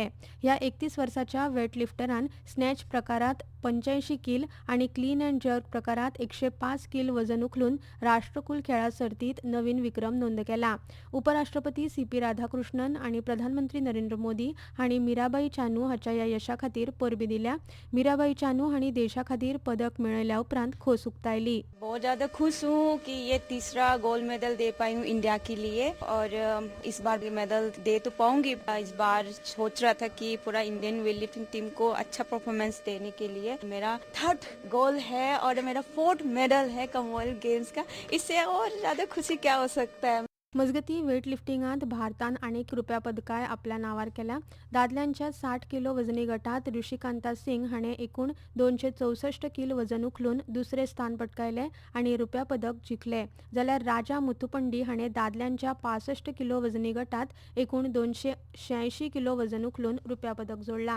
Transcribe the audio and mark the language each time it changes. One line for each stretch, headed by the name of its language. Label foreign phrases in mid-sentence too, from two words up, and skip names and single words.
Konkani: ह्या 31 वर्साच्या वेटलिफ्टरान स्नॅच प्रकारात 85 किल आनी
English: clean and jerk
Konkani: प्रकारात 105 किल वजन उखलून राष्ट्रकुल खेळा सर्तीत नवीन विक्रम नोंद केला. उपराष्ट्रपती सी.पी. राधाकृष्णन आनी प्रधानमंत्री नरेंद्र मोदी हांणी मीराबाई चानू हाच्या ह्या यशा खातीर परबी दिल्या. मीराबाई चानू हांणी देशा खातीर पदक मेळयल्या उपरांत खोस उक्तायली.
Hindi: बहुत ज़्यादा खुश हूँ कि ये तीसरा
English: gold medal
Hindi: दे पाई हूँ इंडिया के लिए और इस बार भी मेडल दे तो पाऊंगी. इस बार सोच रहा था कि पूरा
English: Indian weight lifting team
Hindi: को अच्छा परफॉर्मेंस देने के लिए मेरा 3rd गोल है और मेरा 4th मेडल है कॉमनवेल्थ गेम्स का. इससे और ज़्यादा खुशी क्या हो सकता है.
Konkani: मजगती वेटलिफ्टिंगात भारतान अनेक रुप्या पदकाय आपल्या नावार केल्या. दादल्यांच्या 60 किलो वजनी गटात ऋषिकांता सिंग हाणें एकूण 264 किल वजन उखलून दुसरे स्थान पटकायले आनी रुप्या पदक जिखले. जाल्यार राजा मुथुपंडी हाणें दादल्यांच्या 65 किलो वजनी गटात एकूण 286 किलो वजन उखलून रुप्या पदक जोडला.